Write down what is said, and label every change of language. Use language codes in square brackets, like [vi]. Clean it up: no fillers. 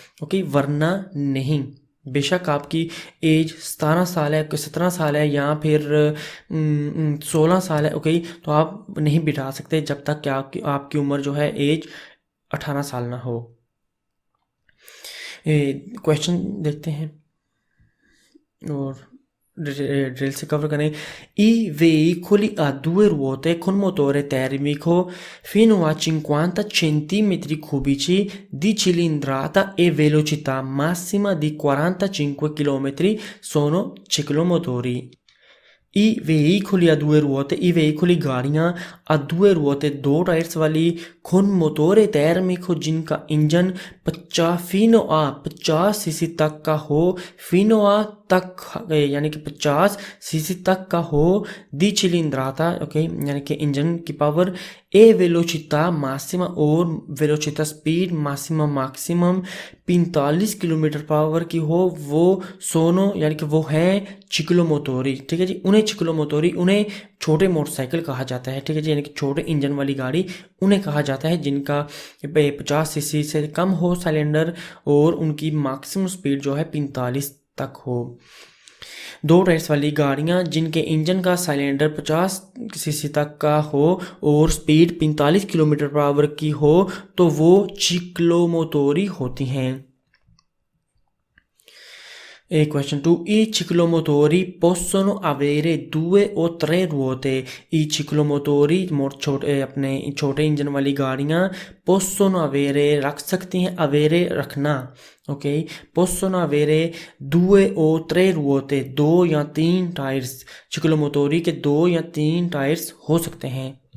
[hi] Okay, वरना नहीं। बेशक आपकी एज 17 साल है, 17 साल है या फिर 16 साल है, ओके, तो आप नहीं बिठा सकते जब तक कि आपकी उम्र जो है एज 18 साल ना हो। क्वेश्चन देखते हैं और ड्रिल से कवर करें। [it] I veicoli a 2 ruote con motore termico fino a 50 centimetri cubici di cilindrata e velocità massima di 45 km sono ciclomotori। I veicoli a 2 ruote, i veicoli [hi] गाड़ियाँ [it] a 2 ruote [hi] 2 टायर्स वाली [it] con motore termico [hi] जिनका engine 50 CC तक का हो, [it] फिनो आ [hi] तक यानी कि 50 CC तक का हो, [it] दी चिलिंद्राता [hi] ओके यानी कि इंजन की पावर, [it] ए वेलोचिता मासिमा [hi] और [it] वेलोचिता [hi] स्पीड [it] मासिमा [hi] मैक्सिमम 45 किलोमीटर पावर की हो, वो [it] सोनो [hi] यानी कि वो है चिक्लोमोटोरी। ठीक है जी, उन्हें चिक्लोमोटोरी, उन्हें छोटे मोटरसाइकिल कहा जाता है। ठीक है जी, यानी कि छोटे इंजन वाली गाड़ी उन्हें कहा जाता है जिनका 50 सीसी से कम हो सिलेंडर और उनकी मैक्सिमम स्पीड जो है 45 तक हो। 2 टायर्स वाली गाड़ियाँ जिनके इंजन का सिलेंडर 50 सीसी तक का हो और स्पीड 45 किलोमीटर पर आवर की हो तो वो चिक्लोमोटोरी होती हैं। [en] Question 2. [it] I ciclomotori possono avere 2 o 3 ruote। I ciclomotori [hi] अपने छोटे इंजन वाली गाड़ियाँ [it] possono avere [hi] रख सकती हैं, [it] avere [hi] रखना, okay, [it] possono avere 2 o 3 ruote [hi] 2 या 3 टायर्स, चिक्लोमोटोरी के 2 या 3 टायर्स हो सकते हैं।